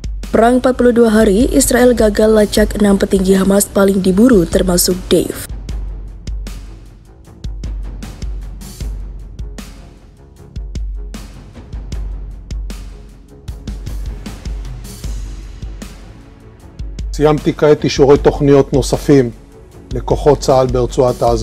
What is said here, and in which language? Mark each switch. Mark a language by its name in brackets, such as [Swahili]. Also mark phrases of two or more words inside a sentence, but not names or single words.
[Indonesian] Perang 42 hari, Israel gagal lacak 6 petinggi Hamas paling diburu termasuk Dave. [Hebrew] סיימתי כעת אישורי תוכניות נוספים לכוחות צה"ל ברצועת עזה.